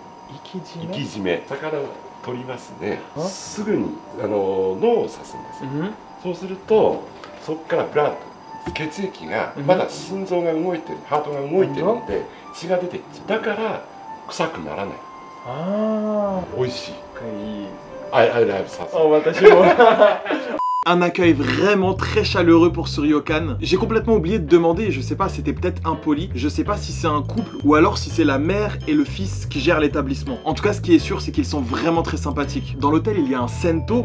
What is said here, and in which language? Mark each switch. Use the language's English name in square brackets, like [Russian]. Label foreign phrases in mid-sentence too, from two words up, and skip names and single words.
[Japanese] 魚を取りますね。すぐに脳を刺すんです。そうするとそこからブラッド血液がまだ心臓が動いてるハートが動いてるので血が出てっちゃうだから臭くならないあ美味しいいい [English] I love ça [French] Oh, un accueil vraiment très chaleureux pour ce ryokan. J'ai complètement oublié de demander, et je sais pas, c'était peut-être impoli. Je sais pas si c'est un couple ou alors si c'est la mère et le fils qui gèrent l'établissement. En tout cas, ce qui est sûr, c'est qu'ils sont vraiment très sympathiques. Dans l'hôtel, il y a un Sento.